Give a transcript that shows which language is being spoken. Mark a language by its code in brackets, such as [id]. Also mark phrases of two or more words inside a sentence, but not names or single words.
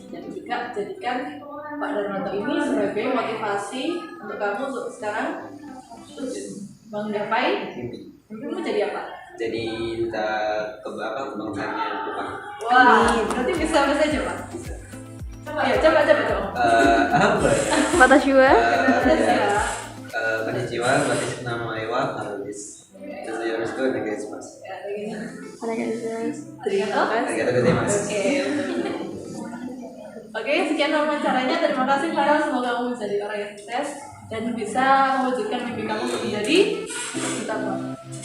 [id] Dan juga jadikan Pak Darmanto ini sebagai motivasi untuk kamu untuk sekarang terus menggapai kamu jadi apa? Jadi kita kebangsaannya Jepang. Wah, berarti bisa coba. Coba. Apa ya? [ja] 私は. こんにちは、私の名前はハルです. よろしくお願いします。ありがとうございます. [id] Oke, sekian wawancaranya. Terima kasih Farel, semoga kamu bisa jadi orang yang sukses dan bisa mewujudkan mimpi kamu untuk menjadi duta.